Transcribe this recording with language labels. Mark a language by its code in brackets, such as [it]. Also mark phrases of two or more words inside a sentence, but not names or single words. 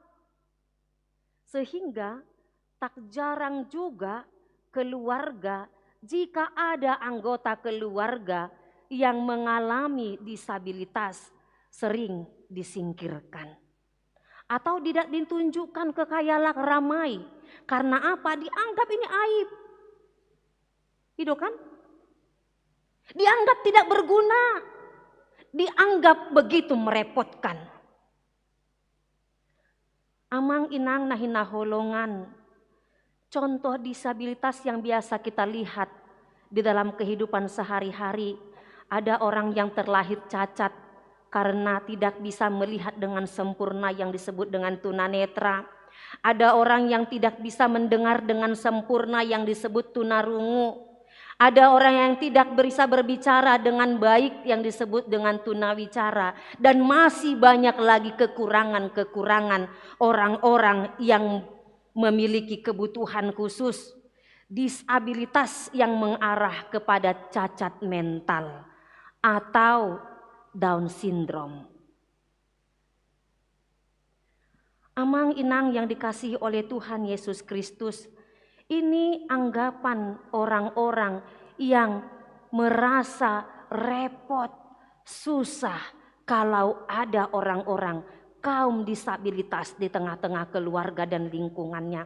[id] Sehingga tak jarang juga keluarga, jika ada anggota keluarga yang mengalami disabilitas, sering disingkirkan. Atau tidak ditunjukkan ke khayalak ramai. Karena apa? Dianggap ini aib. Itu kan? Dianggap tidak berguna. Dianggap begitu merepotkan. [bbc] Amang inang nahinaholongan [id] contoh disabilitas yang biasa kita lihat di dalam kehidupan sehari-hari. Ada orang yang terlahir cacat karena tidak bisa melihat dengan sempurna yang disebut dengan tunanetra. Ada orang yang tidak bisa mendengar dengan sempurna yang disebut tunarungu. Ada orang yang tidak bisa berbicara dengan baik yang disebut dengan tunawicara. Dan masih banyak lagi kekurangan-kekurangan orang-orang yang memiliki kebutuhan khusus. Disabilitas yang mengarah kepada cacat mental atau Down syndrome. [bbc] Amang inang [id] yang dikasihi oleh Tuhan Yesus Kristus, ini anggapan orang-orang yang merasa repot, susah kalau ada orang-orang kaum disabilitas di tengah-tengah keluarga dan lingkungannya.